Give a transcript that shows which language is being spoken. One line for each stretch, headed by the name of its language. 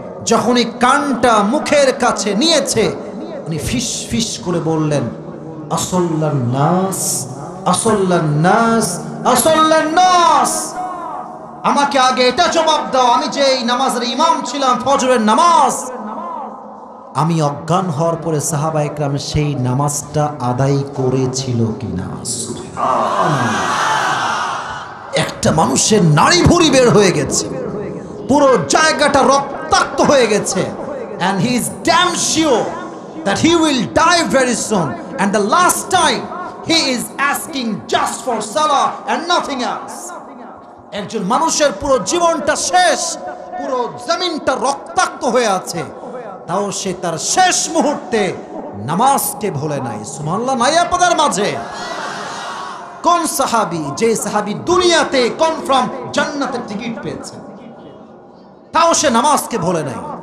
Bangla: যখন এই কানটা মুখের কাছে নিয়েছে, উনি ফিস ফিস করে বললেন,
Arabic: আসল্লান নাস, আসল্লান নাস, আসল্লান নাস।
Bangla: আমাকে আগে এটা জবাব দাও, আমি যে এই নামাজের ইমাম ছিলাম, ফজরের নামাজ, আমি অজ্ঞান হওয়ার পরে সাহাবায়ে কেরাম সেই নামাজটা আদায় করেছিল কিনা? একটা মানুষের নাড়ি ভুড়ি বের হয়ে গেছে,
English: পুরো জায়গাটা রক্তাক্ত হয়ে গেছে, and he is damn sure that he will die very soon, and the last time he is asking just for salah and nothing else.
Bangla: একজন মানুষের পুরো জীবনটা শেষ, পুরো জমিনটা রক্তাক্ত হয়ে আছে, তাও সে তার শেষ মুহূর্তে নামাজকে ভুলে নাই। সুবহানাল্লাহ নাই আপনাদের মাঝে? কোন সাহাবী, যে সাহাবী দুনিয়াতে কনফার্ম জান্নাতের টিকিট পেয়েছে, তাও সে নামাজকে ভুলে নাই।